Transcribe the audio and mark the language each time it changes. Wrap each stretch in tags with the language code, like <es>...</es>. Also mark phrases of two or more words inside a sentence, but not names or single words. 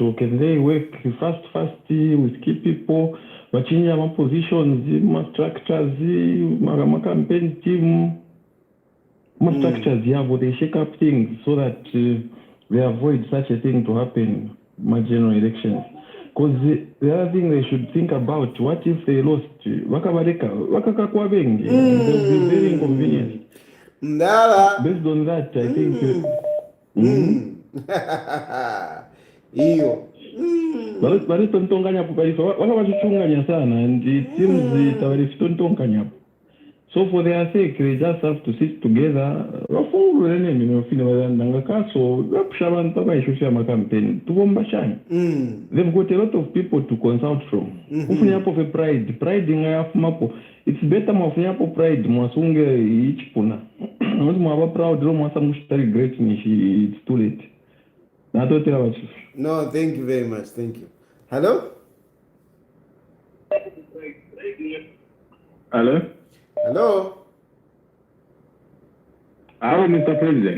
<en>Or can they work fast with key people, change our positions, structures, campaign team, structures, but they shake up things so that they avoid such a thing to happen in general elections. Because the other thing they should think about, what if they lost?</en> <bem>Wakakakwa bengi.</bem> <en>They will be very inconvenient.</en> <bem>Ndala.</bem> <en>Based on that, I think.</en> <bem>Iyo. Balistontonganya pukaiso. Wakawachunganya sana,</bem> <en>and it seems tabalistontonganya. So for their sake, they just have to sit together. They've got a lot of people to consult from. Pride it's better</en> <bem>mwafunyapo pride mwasunge ichipuna.</bem> <en>Mwaba proud great it's too late. No, thank you very much. Thank you. Hello? Hello? Hello? Hello, Mr. President.</en>